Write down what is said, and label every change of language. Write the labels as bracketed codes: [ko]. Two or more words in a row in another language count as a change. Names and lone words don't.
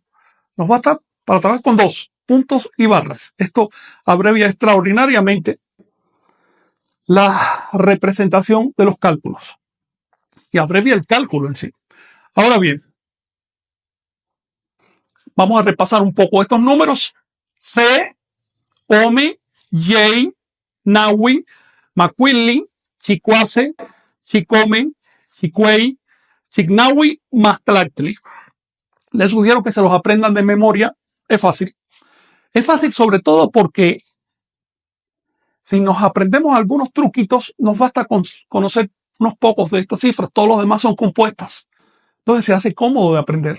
[es] Nos basta para trabajar con 2 puntos y barras. Esto abrevia extraordinariamente la representación de los cálculos y abrevia el cálculo en sí. Ahora bien, vamos a repasar un poco estos números. [nah] C, Ome, Yei, Nahui, Macuili, Chicuase, Chicome, Chicuey, Chignahui, Matlactli. [es] Les sugiero que se los aprendan de memoria. Es fácil. Es fácil sobre todo porque si nos aprendemos algunos truquitos, nos basta con conocer unos pocos de estas cifras. Todos los demás son compuestas. Entonces se hace cómodo de aprender.